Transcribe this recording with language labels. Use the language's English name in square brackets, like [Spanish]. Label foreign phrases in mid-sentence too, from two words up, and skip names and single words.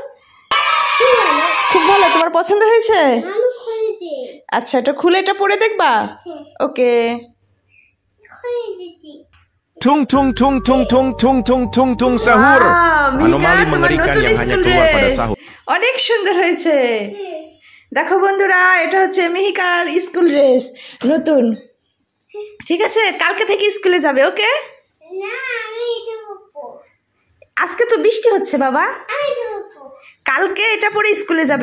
[Bangla] খুব ভালো, তোমার পছন্দ হয়েছে? আচ্ছা এটা খুলে এটা পরে দেখবা। ওকে। [Indonesian] Tung tung tung tung tung tung tung tung tung sahur. Anomali mengerikan yang hanya keluar pada sahur. [Bangla] অনেক সুন্দর হয়েছে। দেখো বন্ধুরা, এটা হচ্ছে মিহিকার স্কুল ড্রেস নতুন। ঠিক আছে, কালকে থেকে স্কুলে যাবে। ওকে। আজকে তো বৃষ্টি হচ্ছে বাবা, কালকে এটা পরে স্কুলে যাবে।